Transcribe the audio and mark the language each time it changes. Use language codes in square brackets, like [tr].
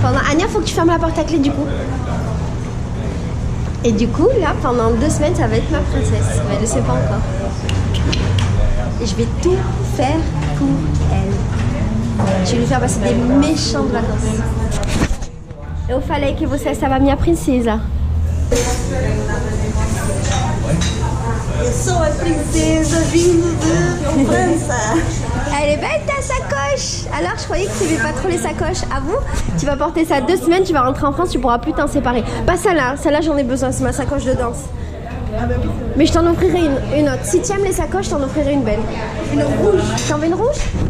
[fr] Anya, faut que tu fermes la porte à clé du coup. Et du coup, là, pendant 2 semaines, ça va être ma princesse. Mais elle ne sait pas encore. Et je vais tout faire pour elle. Je vais lui faire passer des méchantes vacances. [pt] Eu falei que você estava minha princesa. Eu sou a princesa vindo de França. [fr] Elle est belle ta sacoche. Alors je croyais que tu n'aimais pas trop les sacoches. À vous, tu vas porter ça 2 semaines, tu vas rentrer en France, tu pourras plus t'en séparer. Pas celle-là, celle-là j'en ai besoin, c'est ma sacoche de danse. Mais je t'en offrirai une autre. Si tu aimes les sacoches, je t'en offrirai une belle. Une rouge. T'en veux une rouge?